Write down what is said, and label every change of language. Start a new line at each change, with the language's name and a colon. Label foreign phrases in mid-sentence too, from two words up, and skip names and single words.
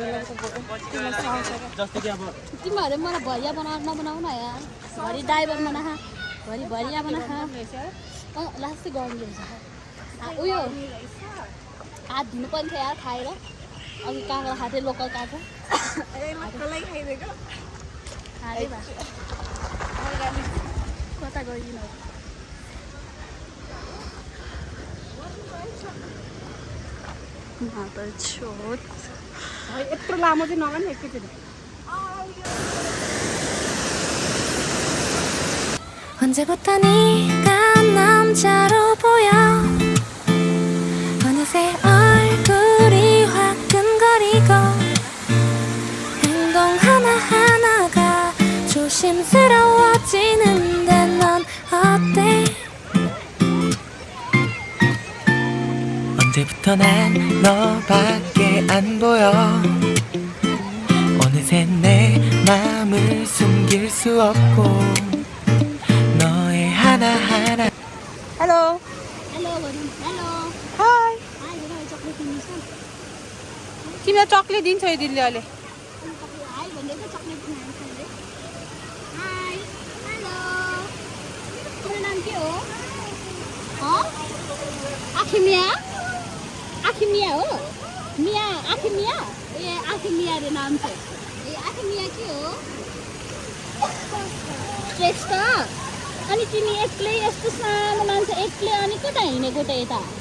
Nepali: तिमीहरू मलाई भरिया नबनाऊ न यार भरि ड्राइभर बना भरि भरिया बना लास्ट गर्नु रहेछ उयो हात धुनु पर्ने थियो यार खाएर अघि काँक्रा खाएको थिएँ लोकल काँक्रा कता गइदिनु यत्रो लामो चाहिँ नगर्ने एकैचोटि
Korean: 언제부터 네가 남자로 보여 어느새 얼굴이 화끈거리고 행동 하나하나가 조심스러워지는데 넌 어때 언제부터 난 너밖에 안 보여 어느새 내 맘을 숨길 수 없고 너의 하나하나
Nepali: हेलो हेलो भनौँ हेलो हाई हाई चक्लेट किन्नुहोस् न तिमीलाई चक्लेट दिन्छ है दिदीले अहिले हाई भन्दै त चक्लेट किन्नु हाई हेलो तिम्रो नाम के हो आखिमिया हो मिया आखिमिया ए आखिमिया रे नाम छ ए आखिमिया के हो श्रेष्ठ अनि तिमी एक्लै यस्तो सानो मान्छे एक्लै अनि कता हिँडेको त यता